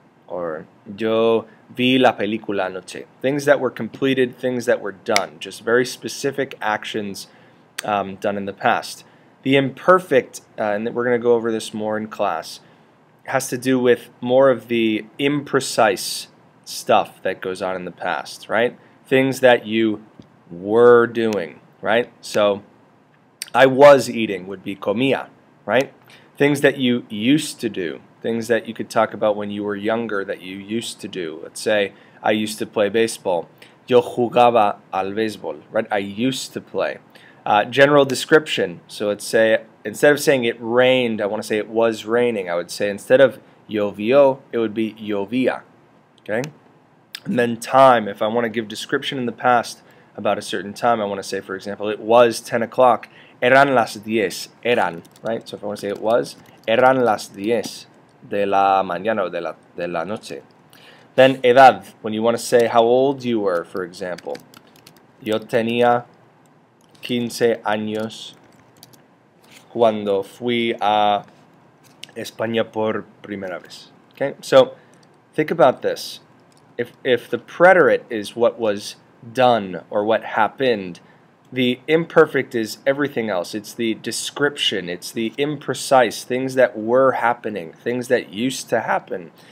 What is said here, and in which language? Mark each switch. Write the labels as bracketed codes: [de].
[es] Or yo vi la película anoche. [en] Things that were completed, things that were done. Just very specific actions done in the past. The imperfect, and we're going to go over this more in class, has to do with more of the imprecise stuff that goes on in the past, right? Things that you were doing, right? So I was eating would be comía, right? Things that you used to do, things that you could talk about when you were younger that you used to do. Let's say I used to play baseball. [es] Yo jugaba al béisbol, right? [en] I used to play. General description. So let's say instead of saying it rained, I want to say it was raining. I would say instead of llovió, it would be llovía. Okay? And then time. If I want to give description in the past about a certain time, I want to say, for example, it was 10 o'clock. [es] Eran las 10. Eran, right? [en] So if I want to say it was, [es] eran las 10 de la mañana o de la noche. [en] Then edad. When you want to say how old you were, for example. [es] Yo tenía 15 años cuando fui a España por primera vez. [en] Okay, so think about this. If the preterite is what was done or what happened, the imperfect is everything else. It's the description. It's the imprecise, things that were happening, things that used to happen.